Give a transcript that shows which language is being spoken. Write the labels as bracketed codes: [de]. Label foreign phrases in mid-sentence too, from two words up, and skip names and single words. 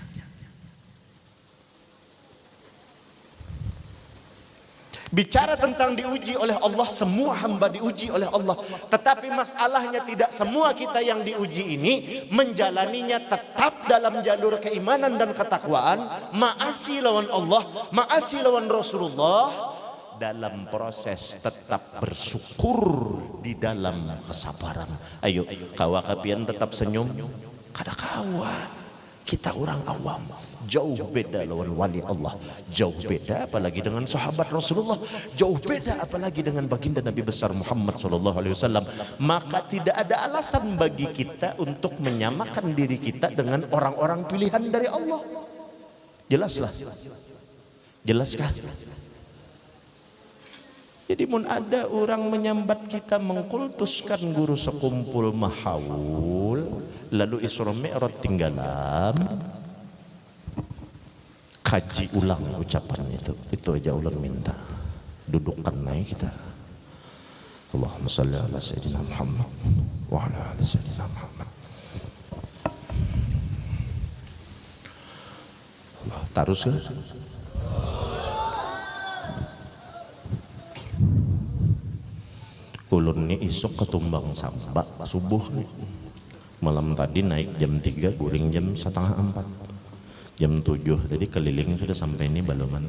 [id] Bicara tentang diuji oleh Allah, semua hamba diuji oleh Allah. Tetapi masalahnya tidak semua kita yang diuji ini menjalaninya tetap dalam jalur keimanan dan ketakwaan, [bjn] maasi lawan Allah, maasi lawan Rasulullah, dalam proses tetap bersyukur di dalam kesabaran. Ayo, kawa kapian tetap senyum, kada kawa. Kita orang awam, jauh beda lawan wali Allah, [id] jauh beda apalagi dengan sahabat Rasulullah, jauh beda apalagi dengan baginda Nabi besar Muhammad SAW. Maka tidak ada alasan bagi kita untuk menyamakan diri kita dengan orang-orang pilihan dari Allah. Jelaslah, jelaskah? [bjn] Jadi mun ada orang menyambat kita mengkultuskan guru sekumpul mahaul, lalu Isra Mi'raj tinggalan, kaji ulang ucapan itu aja ulun minta. Dudukkan naik kita. [ar] اللهم صل على سيدنا محمد وعلى آل سيدنا محمد. [bjn] Allah, tarus ke? Ulun ni isuk ketumbang sambak subuh nih. Malam tadi naik jam 3, guring jam 3:30. Jam 7 tadi keliling sudah sampai ini Balongan.